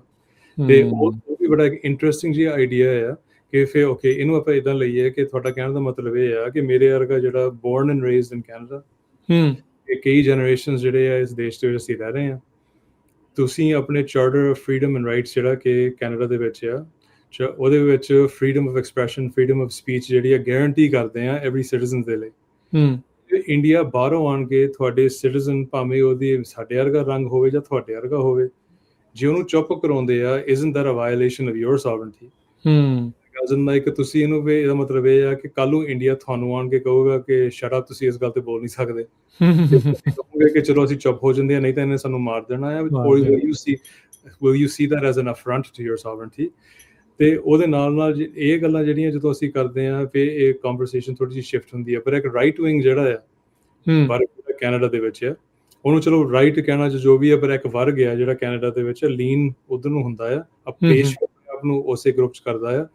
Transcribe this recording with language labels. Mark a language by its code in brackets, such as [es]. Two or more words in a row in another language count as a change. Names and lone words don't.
[pa] ਤੇ ਉਹ ਵੀ ਬੜਾ ਇੱਕ ਇੰਟਰਸਟਿੰਗ ਜਿਹਾ ਆਈਡੀਆ ਆ ਕਿ ਫਿਰ ਓਕੇ ਇਹਨੂੰ ਆਪਾਂ ਇਦਾਂ ਲਈਏ ਕਿ ਤੁਹਾਡਾ ਕਹਿਣ ਦਾ ਮਤਲਬ ਇਹ ਆ ਕਿ ਮੇਰੇ ਵਰਗਾ ਜਿਹੜਾ [en] born and raised in Canada, [pa] ਕਈ ਜਨਰੇਸ਼ਨਸ ਜਿਹੜੇ ਆ ਇਸ ਦੇਸ਼ ਦੇ ਵਿੱਚ ਅਸੀਂ ਰਹਿ ਰਹੇ ਹਾਂ, ਤੁਸੀਂ ਆਪਣੇ ਚਾਰਟਰ ਆਫ ਫਰੀडम ਐਂਡ ਰਾਈਟਸ ਜਿਹੜਾ ਕਿ ਕੈਨੇਡਾ ਦੇ ਵਿੱਚ ਆ, ਉਹਦੇ ਵਿੱਚ [en] freedom of expression, freedom of speech [pa] ਜਿਹੜੀ ਆ ਗਾਰੰਟੀ ਕਰਦੇ ਆ [en] every citizen [pa] ਦੇ ਲਈ। ਇੰਡੀਆ ਬਾਹਰੋਂ ਆਣ ਕੇ ਤੁਹਾਡੇ ਸਿਟੀਜ਼ਨ, ਭਾਵੇਂ ਉਹਦੀ ਸਾਡੇ ਵਰਗਾ ਰੰਗ ਹੋਵੇ ਜਾਂ ਤੁਹਾਡੇ ਵਰਗਾ ਹੋਵੇ, ਜੇ ਉਹਨੂੰ ਚੁੱਪ ਕਰਾਉਂਦੇ ਆ, [en] isn't that a violation of your sovereignty? [pa] ਲਾਈਕ ਤੁਸੀਂ ਇਹਨੂੰ ਵੀ ਇਹਦਾ ਮਤਲਬ ਇਹ ਆ ਕਿ ਕੱਲ ਨੂੰ ਇੰਡੀਆ ਤੁਹਾਨੂੰ ਆਣ ਕੇ ਕਹੂਗਾ ਕਿ [en] shut up, [pa] ਤੁਸੀਂ ਇਸ ਗੱਲ ਤੇ ਬੋਲ ਨਹੀਂ ਸਕਦੇ, ਕਹੋਗੇ ਕਿ ਚਲੋ ਅਸੀਂ ਚੁੱਪ ਹੋ ਜਾਂਦੇ ਆ, ਨਹੀਂ ਤਾਂ ਇਹਨੇ ਸਾਨੂੰ ਮਾਰ ਦੇਣਾ ਹੈ। [en] Will you see that as an affront to your sovereignty? [pa] ਤੇ ਉਹਦੇ ਨਾਲ ਇਹ ਗੱਲਾਂ ਜਿਹੜੀਆਂ ਜਦੋਂ ਅਸੀਂ ਕਰਦੇ ਆ, ਫਿਰ ਇਹ ਕਨਵਰਸੇਸ਼ਨ ਥੋੜੀ ਜਿਹੀ ਸ਼ਿਫਟ ਹੁੰਦੀ ਹੈ। ਪਰ ਇੱਕ [en] right wing [pa] ਜਿਹੜਾ ਆ ਪਰ ਕੈਨੇਡਾ ਦੇ ਵਿੱਚ ਆ, ਉਹਨੂੰ ਚਲੋ ਰਾਈਟ ਕਹਿਣਾ ਜੋ ਵੀ ਹੈ, ਪਰ ਇੱਕ ਵਰਗ ਆ ਜਿਹੜਾ ਕੈਨੇਡਾ ਦੇ ਵਿੱਚ ਲੀਨ ਉਧਰ ਨੂੰ ਹੁੰਦਾ ਆ, ਪੇਸ਼ ਆਪ ਨੂੰ ਉਸੇ ਗਰੁੱਪ ਚ ਕਰਦਾ ਆ।